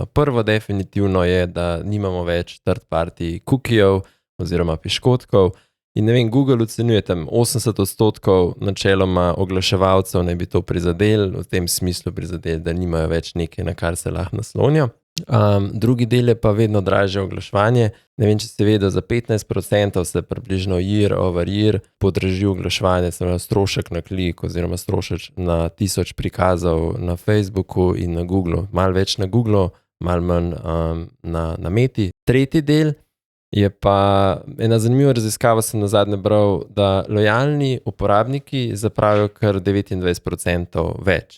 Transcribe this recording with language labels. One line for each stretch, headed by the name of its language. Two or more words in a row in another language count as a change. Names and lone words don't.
Slovenian: Prvo definitivno je, da nimamo več
English: third party
Slovenian: cookiejev oziroma piškotkov in ne vem, Google ocenjuje tam 80% načeloma oglaševalcev naj bi to prizadel, v tem smislu prizadel, da nimajo več nekaj, na kar se lahko naslonijo. Drugi del je pa vedno dražje oglaševanje. Ne vem, če ste vedeli, za 15% se približno
English: year over year
Slovenian: podraži oglaševanje, se pravi strošek na klik oziroma strošek na 1000 prikazov na Facebooku in na Googlu. Malo več na Googlu, malo manj na Meti. Tretji del je pa ena zanimiva raziskava, sem nazadnje bral, da lojalni uporabniki zapravijo kar 29% več.